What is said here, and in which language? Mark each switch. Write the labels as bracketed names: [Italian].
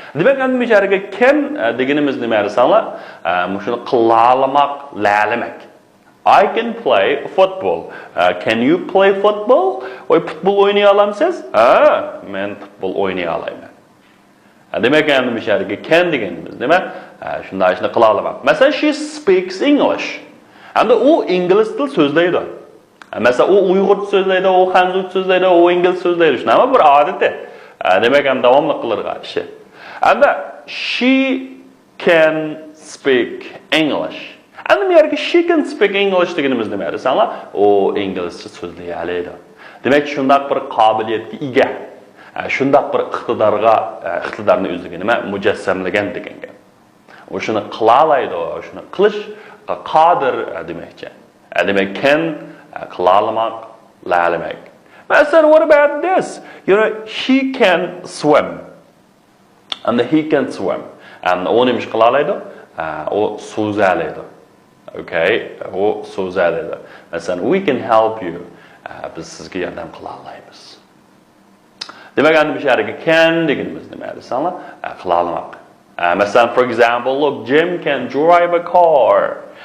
[Uzbek] Demak, endi bu yerga can deganimiz nima desanlar? Shuni qilolmoq, lalamak. [English] I can play football. Can you play football? [Uzbek] Oy futbol o'ynay olamsiz? Men futbol o'ynay olaman. Demak, endi bu yerga can deganimiz nima? Shunday ishni qila olaman. [English] Masalan, she speaks English. [Uzbek] Endi u ingliz til so'zlaydi. Masalan, u uyg'urcha so'zlaydi, u xanzurcha so'zlaydi, u ingliz so'zlaydi. Shunday bir odati. Demak, ham davomli qiladigan ishi. [English] Endi she can speak English. [Uzbek] Endi bu yerga [English] she can speak English [Uzbek] deganimiz nima desanlar? U inglizcha so'zlay oladi. Demak, shunday bir qobiliyatga ega. Shunday bir iqtidorni o'ziga nima mujassamlagan degan gap. U shuni qila oladi, shuni qilish qodir demakchi. Demak, can qilolmoq, lalamak. [English] Masalan, what about this? You know, he can swim. And he can swim. [Uzbek] And u nima qila oladi? U so'za oladi. Okay, u so'za oladi. Masalan, [English] we can help you. [Uzbek] Biz sizga yordam qila olamiz. Demak, endi bu yerga can deganimiz nima desanlar? Qila olmoq. [English] Masalan, for example, look, Jim can drive a car.